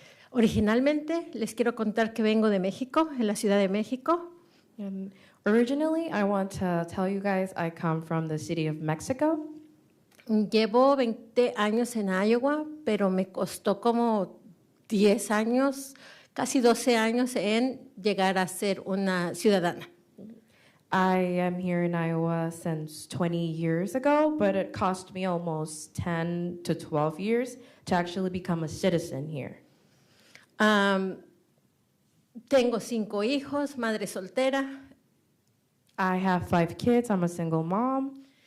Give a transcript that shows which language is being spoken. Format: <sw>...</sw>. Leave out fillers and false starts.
<es>Originalmente les quiero contar que vengo de México, en la Ciudad de México.</es> <en>And originally, I want to tell you guys I come from the city of Mexico.</en> <es>Llevo 20 años en Iowa, pero me costó como 10 años, casi 12 años en llegar a ser una ciudadana.</es> <en>I am here in Iowa since 20 years ago, but it cost me almost 10 to 12 years to actually become a citizen here.</en> <es>Tengo 5 hijos, madre soltera,</es> <en>I have 5 kids, I'm a single mom,</en>